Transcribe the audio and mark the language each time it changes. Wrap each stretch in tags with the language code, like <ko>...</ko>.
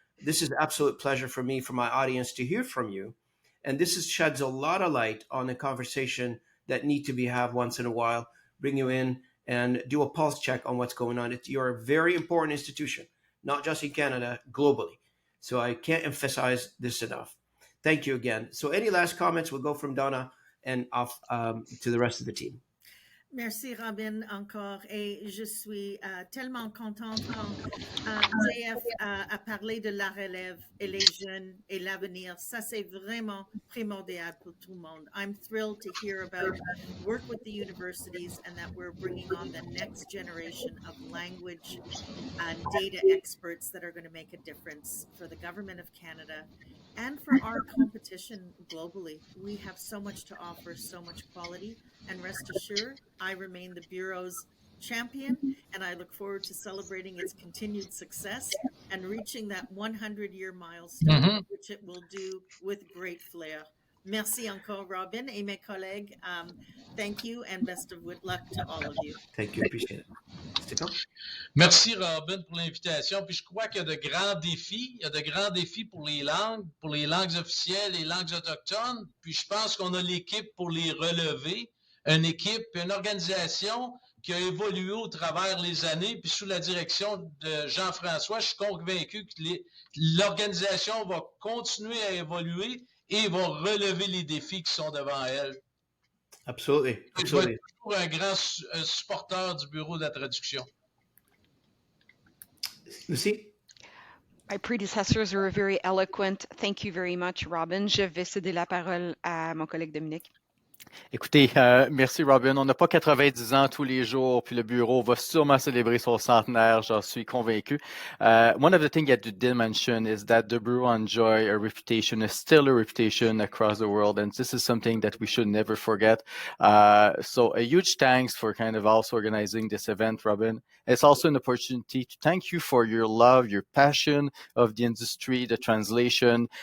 <en>This is an absolute pleasure for me, for my audience, to hear from you. And this sheds a lot of light on the conversation that need to be had once in a while, bring you in and do a pulse check on what's going on. You're a very important institution, not just in Canada, globally. So I can't emphasize this enough. Thank you again. So any last comments? We'll go from Donna and off to the rest of the team.</en> <fr>Merci Robin encore, et je suis tellement contente quand JF a parlé de la relève et les jeunes et l'avenir. Ça c'est vraiment primordial pour tout le monde.</fr> <en>I'm thrilled to hear about work with the universities and that we're bringing on the next generation of language and data experts that are going to make a difference for the government of Canada and for our competition globally. We have so much to offer, so much quality, and rest assured, I remain the Bureau's champion, and I look forward to celebrating its continued success and reaching that 100-year milestone, which it will do with great flair.</en> <fr>Merci encore, Robin, et mes collègues.</fr> <en>Thank you, and best of luck to all of you. Thank you, appreciate it.</en> <fr>Stéphane? Merci Robin pour l'invitation. Puis je crois qu'il y a de grands défis. Il y a de grands défis pour les langues officielles, les langues autochtones. Puis je pense qu'on a l'équipe pour les relever. Une équipe, une organisation qui a évolué au travers les années. Puis sous la direction de Jean-François, je suis convaincu que l'organisation va continuer à évoluer et va relever les défis qui sont devant elle.</fr> <en>Absolutely.</en> <fr>Je vais être toujours un grand supporter du Bureau de la traduction. Lucie?</fr> <en>My predecessors were very eloquent. Thank you very much, Robin.</en> <fr>Je vais céder la parole à mon collègue Dominique. Écoutez, merci Robin. On n'a pas 90 ans tous les jours, puis le bureau va sûrement célébrer son centenaire, j'en suis convaincu.</fr> <en>One of the things that you did mention is that the bureau enjoy a reputation, a stellar reputation across the world, and this is something that we should never forget. So a huge thanks for kind of also organizing this event, Robin. It's also an opportunity to thank you for your love, your passion of the industry, the translation.</en>